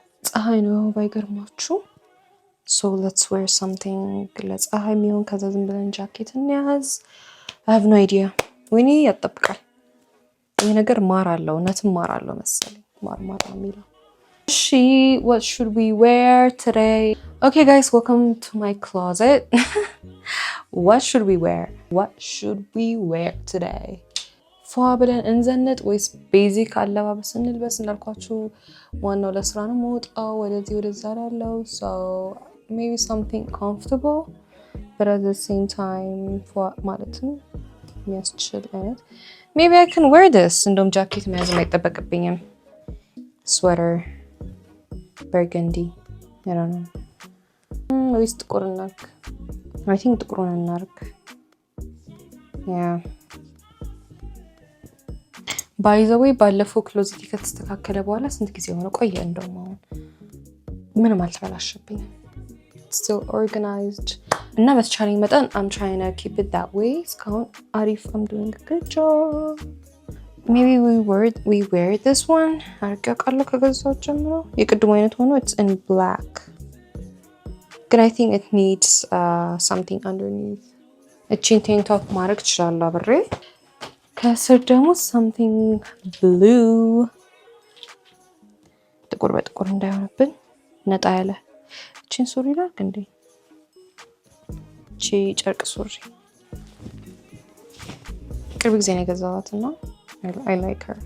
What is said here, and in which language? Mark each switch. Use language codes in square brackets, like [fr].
[am] ፀሐይ ነው ባይገርማችሁ። [en] so let's wear something [am] ለፀሐይ የሚሆን። ከዛ ዝም ብለን ጃኬት እንያዝ። [en] I have no idea [am] ወይኔ ያጠብቃል ይሄ ነገር። ማር አለው እውነትም ማር አለው መሰለኝ። ማር ነው የሚለው። [en] What should we wear today? Okay guys, welcome to my closet. What should we wear today? [am] ፏ ብለን እንዘንጥ ወይስ ቤዚክ አለባበስ እንልበስ? እንዳልኳችሁ ዋናው ለስራ ነው የምወጣው፣ ወደዚህ ወደዛ ያለው። [en] So maybe something comfortable but at the same time [am] ፏ ማለትም የሚያስችል አይነት. [en] Maybe I can wear this. [am] እንደውም ጃኬት መያዝ አይጠበቅብኝም። [en] Sweater burgundy. I don't know. [am] ወይስ ጥቁር እናርግ? [en] I think [am] ጥቁሩን እናርግ. [en] Yeah. By the way, [am] ባለፈው ክሎዚቲ ከተስተካከለ በኋላ ስንት ጊዜ ሆነ? ቆየ እንደውም አሁን ምንም አልተበላሸብኝም. [en] Still organized. [am] እና በተቻለኝ መጠን [en] I'm trying to keep it that way. [am] እስካሁን አሪፍ. [en] I'm doing a good job. Maybe we wear this one. [am] አርጋ ቃለው ከገዛው ጀምሮ የቅድሙ አይነት ሆኖ [en] it's in black. But I think it needs something underneath. [am] እቺን [en] tank top [am] ማድረግ እችላለሁ አብሬ። ከስር ደግሞ [en] something blue. [am] ጥቁር በጥቁር እንዳይሆንብን ነጣ ያለ እቺን ሱሪ ላድርግ እንዴ? እቺ ጨርቅ ሱሪ ቅርብ ጊዜ ነው የገዛኋትና [en] I like her.